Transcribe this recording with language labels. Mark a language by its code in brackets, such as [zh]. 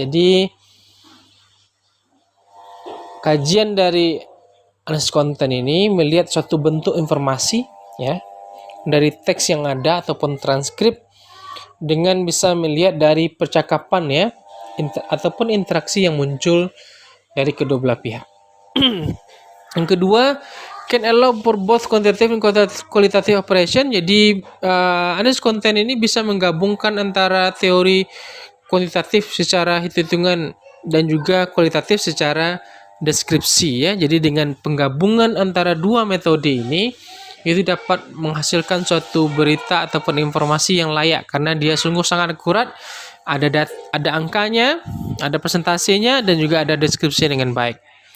[id] Jadi kajian dari analisis konten ini melihat suatu bentuk informasi ya dari teks yang ada ataupun transkrip dengan bisa melihat dari percakapan ya ataupun interaksi yang muncul dari kedua belah pihak. Yang kedua, [en] can allow for both quantitative and qualitative operation. [id] Jadi analisis konten ini bisa menggabungkan antara teori kuantitatif secara hitung-hitungan dan juga kualitatif secara deskripsi ya. Jadi dengan penggabungan antara dua metode ini itu dapat menghasilkan suatu berita ataupun informasi yang layak karena dia sungguh sangat akurat, ada angkanya, ada presentasinya, dan juga ada deskripsi dengan baik.